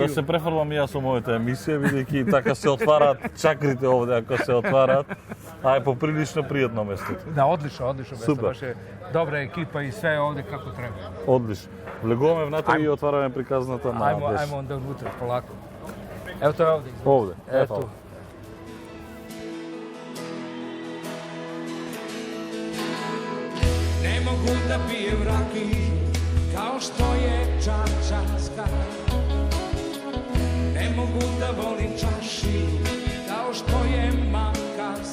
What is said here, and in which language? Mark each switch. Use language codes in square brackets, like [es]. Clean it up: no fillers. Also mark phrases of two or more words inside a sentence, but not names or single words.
[mk] Да се префрлам и јас со мојата емисија, бидејќи така се отвараат чакрите овде, ако се отвараат. А е поприлично пријатно место. Да, одлично место. Баш е добра екипа и [sr] све овде како треба. [mk] Одлично. Влегуваме внатре и отвараме приказната на Деш. [sr] Ајмо онда внутре, полако. [mk] Ево тоа е овде. Овде, ето. [sr] Ne mogu da pijem rakiju kao što je čačanska. Ne mogu da volim čašiju kao što je makarska.